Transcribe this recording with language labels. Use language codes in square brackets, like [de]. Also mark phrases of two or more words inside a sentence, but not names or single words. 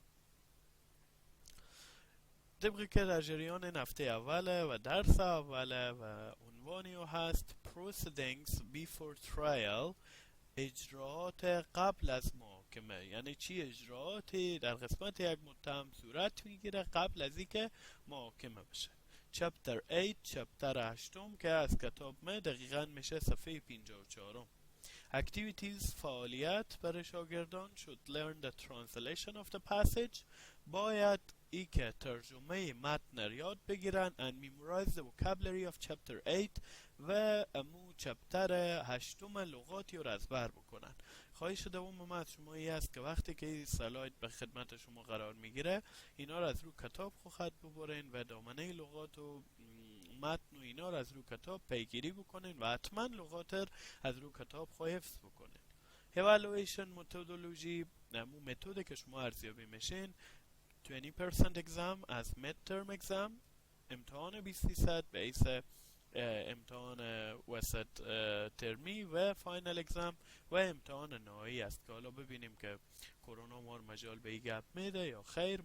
[fa] طبقی که در جریان هفته اوله و درس اوله و عنوانی هست [en] Proceedings before trial، [fa] اجراعات قبل از محاکمه. یعنی چی اجراعاتی در قسمت یک متهم صورت میگیره قبل از اینکه محاکمه بشه. چپتر 8 چپتر 8 که از کتاب ما دقیقا میشه صفحه 54. [en] Activities [fa] فعالیت برای شاگردان [en] should learn the translation of the passage، [fa] باید ای که ترجمه متن یاد بگیرن [en] and memorize the vocabulary of chapter 8 [fa] و امو چپتر 8 لغاتی رو از بر بکنن. خواهش دوم ما از شما ای است که وقتی که این سلاید به خدمت شما قرار میگیره اینا رو از رو کتاب خواهد ببرین و دامنه لغات و متن و اینا رو از رو کتاب پیگیری بکنین و حتما لغات رو از رو کتاب حفظ بکنین. [en] evaluation methodology، [fa] امو متد که شما ارزیابی میشین 20% exam از [en] midterm exam، [fa] امتحان 20% به ایس امتحان وسط ترمی و [en] final exam [fa] و امتحان نهایی است که حالا ببینیم که کرونا ما مجال به این گپ میده یا خیر.